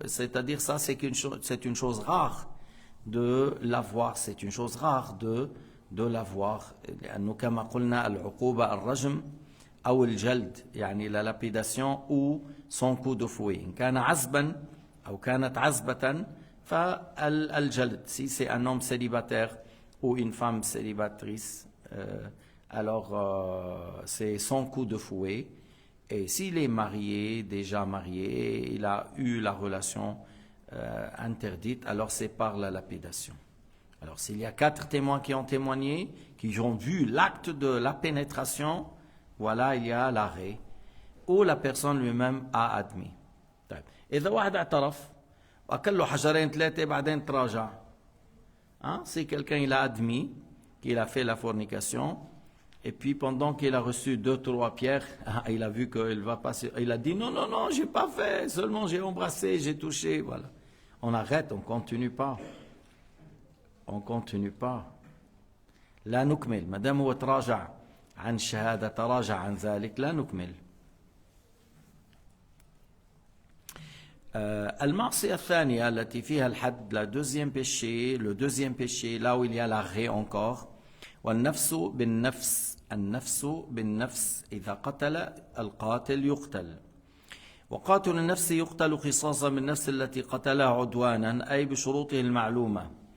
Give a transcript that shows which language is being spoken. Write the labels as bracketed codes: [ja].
[fr] C'est-à-dire ça c'est une chose rare de l'avoir, c'est une chose rare de l'avoir. [ar] لأنه كما قلنا العقوبة الرجم أو الجلد يعني [fr] la lapidation ou son coup de fouet. [ar] إن كان عزبا أو كانت عزبة فالجلد. [fr] Si c'est un homme célibataire ou une femme célibatatrice, alors c'est son coup de fouet. Et s'il est marié, déjà marié, il a eu la relation interdite, alors c'est par la lapidation. Alors s'il y a 4 témoins qui ont témoigné, qui ont vu l'acte de la pénétration, voilà, il y a l'arrêt, ou la personne lui-même a admis. [ar] إذا واحد اعترف وأكل له حجرين ثلاثة بعدين تراجع. Hein? [fr] C'est quelqu'un, il a admis qu'il a fait la fornication, et puis pendant qu'il a reçu 2-3 pierres, il a vu qu'il va passer, il a dit non, non, non, j'ai pas fait, seulement j'ai embrassé, j'ai touché, voilà. On arrête, on continue pas. On continue pas. [ar] لا نكمل ما دام هو تراجع عن الشهادة تراجع عن ذلك لا نكمل. المعصية الثانية التي فيها الحد [fr] la deuxième péché, le deuxième péché là où il y a l'arrêt encore, [ar] والنفس بالنفس النفس بالنفس إذا قتل القاتل يقتل. وقاتل النفس يقتل قصاصا بالنفس التي قتلها عدوانا أي بشروطه المعلومة.